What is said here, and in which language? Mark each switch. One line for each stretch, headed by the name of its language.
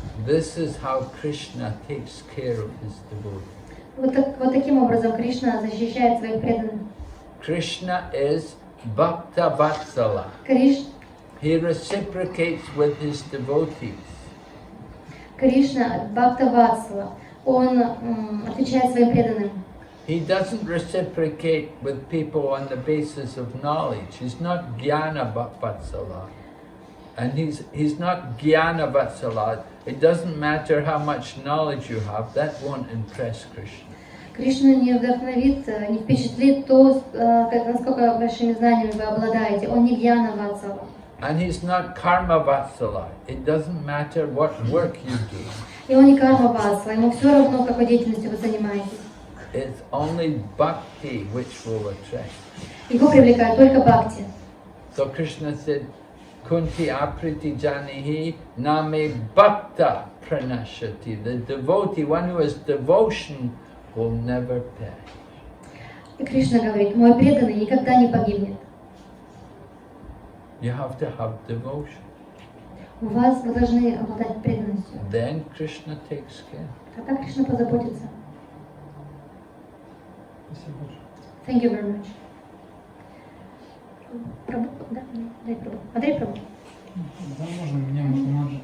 English: This is how Krishna takes care of his devotees.
Russian: Вот таким образом Кришна защищает своих преданных.
English: Krishna is Bhakta Vatsala. He reciprocates with his devotees.
Russian: Кришна Бхакта Ватсала. Он отвечает своим преданным.
English: He doesn't reciprocate with people on the basis of knowledge. He's not Jnana Vatsala. And he's not Jnana Vatsala. It doesn't matter how much knowledge you have, that won't impress Krishna.
Russian: Кришна не вдохновит, не впечатлит то, насколько большими знаниями вы обладаете. Он не Гьяна Ватсала.
English: And he's not Karma Vatsala. It doesn't matter what work you do.
Russian: И он не Карма Ватсала. Ему все равно, какой деятельностью вы занимаетесь.
English: It's only bhakti which will attract.
Russian: Его привлекает только бхакти.
English: So Krishna said,
Sanskrit: Kunti apriti janihi name bhakta pranashati.
English: The devotee, one who has devotion, will never perish.
Russian: И Кришна говорит, мой преданный никогда не погибнет.
English: You have to have devotion.
Russian: У вас вы должны обладать преданностью.
English: Then Krishna takes care.
Russian: Тогда Кришна позаботится. Спасибо большое.
English: Thank you very much.
Russian: Прабhu, да? Дай Прабhu. Андрей Прабhu. Да, можно, меня можно